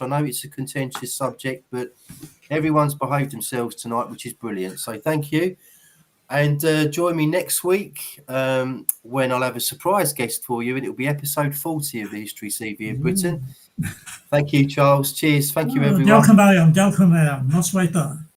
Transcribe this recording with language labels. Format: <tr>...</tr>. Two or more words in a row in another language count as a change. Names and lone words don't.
<en>I know it's a contentious subject, but everyone's behaved themselves tonight, which is brilliant. So thank you. And join me next week when I'll have a surprise guest for you, and it'll be episode 40 of the History CV of Britain. Thank you, Charles. Cheers. Thank you, everyone.</en> <cy>Diolch yn fawr iawn, diolch yn fawr iawn. Nos waith da.</cy>